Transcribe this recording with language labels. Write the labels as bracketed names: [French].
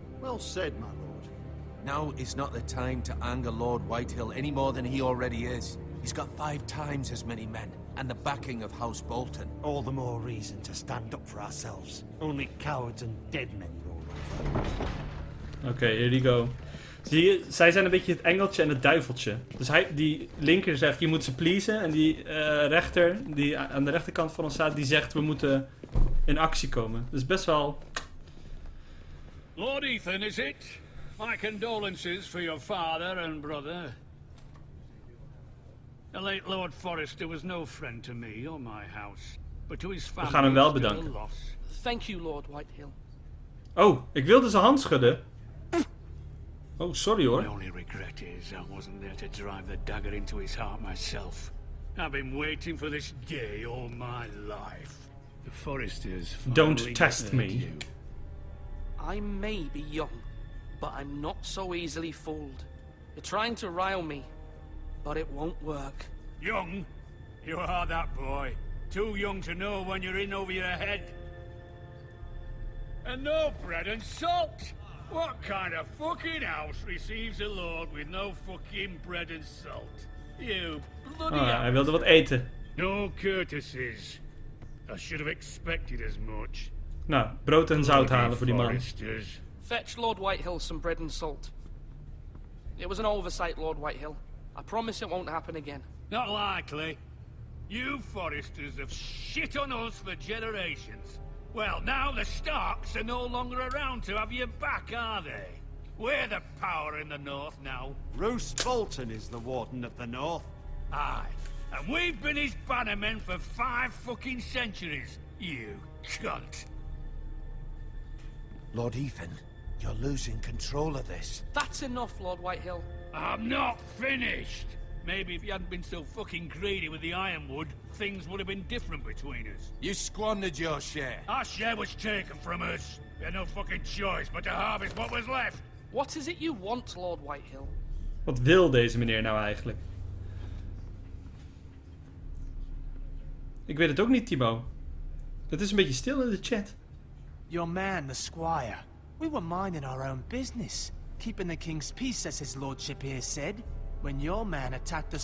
[English] Well said, my lord. Now is not the time to anger Lord Whitehill any more than he already is. He's got 5 times as many men, and the backing of House Bolton. All the more reason to stand up for ourselves. Only cowards and dead men roll over. Oké, here we go. [Dutch] Zie je, zij zijn een beetje het engeltje en het duiveltje. Dus die linker zegt, je moet ze pleasen. En die rechter, die aan de rechterkant van ons staat, die zegt, we moeten in actie komen. Dus best wel [English] Lord Ethan, is it? My condolences for your father and brother. The late Lord Forrester was no friend to me or my house, but to his family. [Dutch] We gaan hem wel bedanken. [English] Thank you, Lord Whitehill. [Dutch] Oh, ik wilde zijn hand schudden. Oh, sorry hoor. [English] My only regret is I wasn't there to drive the dagger into his heart myself. I've been waiting for this day all my life. The Forresters Don't test me. You. I may be young, but I'm not so easily fooled. You're trying to rile me, but it won't work. Young? You are that boy. Too young to know when you're in over your head. And no bread and salt! What kind of fucking house receives a lord with no fucking bread and salt? You bloody [Dutch] hij wilde wat eten. [English] No courtesies. I should have expected as much. [Dutch] Nou, brood en zout halen voor die man. [English] Fetch Lord Whitehill some bread and salt. It was an oversight, Lord Whitehill. I promise it won't happen again. Not likely. You Forresters have shit on us for generations. Well, now the Starks are no longer around to have your back, are they? We're the power in the north now. Roose Bolton is the Warden of the North. Aye, and we've been his bannermen for 5 fucking centuries, you cunt. Lord Ethan, you're losing control of this. That's enough, Lord Whitehill. I'm not finished. Maybe if you hadn't been so fucking greedy with the ironwood, things would have been different between us. You squandered your share. Our share was taken from us. We had no fucking choice but to harvest what was left. What is it you want, Lord Whitehill? [Dutch] Wat wil deze meneer nou eigenlijk? Ik weet het ook niet, Timo. Het is een beetje stil in de chat. [English] Your man, the squire. We were minding our own business. Keeping the king's peace, as his lordship here said. When your man attacked us.